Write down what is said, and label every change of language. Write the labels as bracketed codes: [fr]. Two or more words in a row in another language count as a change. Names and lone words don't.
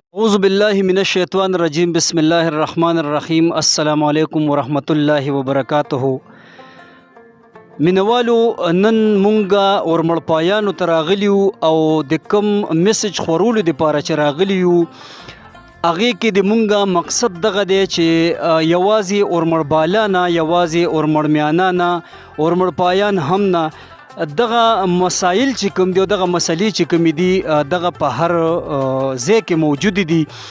[ar] اعوذ باللہ من الشیطان الرجیم بسم اللہ الرحمن الرحیم السلام علیکم ورحمۃ اللہ وبرکاتہ. [ps] مینوالو نن مونږه ورمړپایانو ته راغلیو او د کم میسج خورولو دپاره چې راغلیو هغې کې د مونږه مقصد دغه دی چې یوازې ورمړبالا نه یوازې ورمړمیانا نه ورمړپایان هم نه دغه مسایل چې کوم دی دغه مسلې چې کوم دي دغه په هر ځای کې موجود دي.